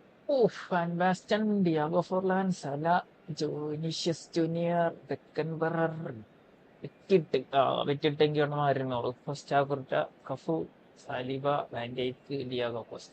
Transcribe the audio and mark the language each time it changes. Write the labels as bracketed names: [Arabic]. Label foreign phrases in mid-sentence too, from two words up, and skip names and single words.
[Malayalam] Oof, Van Basten, Diego Forlan, Salah, Vinicius Junior, Beckenbauer, വിറ്റിട്ട് എനിക്ക് മാറുന്നുള്ളൂ. [English] first half [Malayalam] കഫു, സാലിബ, വാൻഡൈക്ക്, ഡിയാഗോ കോസ്റ്റ.